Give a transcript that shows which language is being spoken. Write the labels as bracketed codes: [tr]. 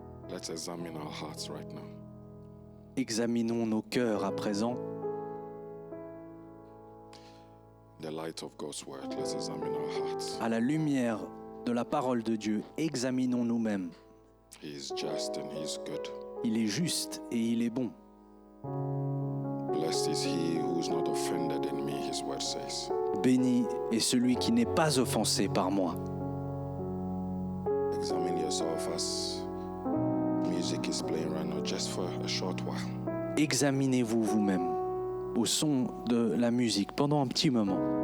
[en] Let's examine our hearts right now. [fr] Examinons nos cœurs à présent. [en] In the light of God's word, let's examine our hearts. [fr] À la lumière de la parole de Dieu, examinons nous-mêmes. [en] He is just and he is good. [fr] Il est juste et il est bon. [en] Blessed is he who is not offended in me, his word says. [fr] Béni est celui qui n'est pas offensé par moi. [en] Examine yourself as music is playing right now, just for a short while. [fr] Examinez-vous vous-même au son de la musique pendant un petit moment.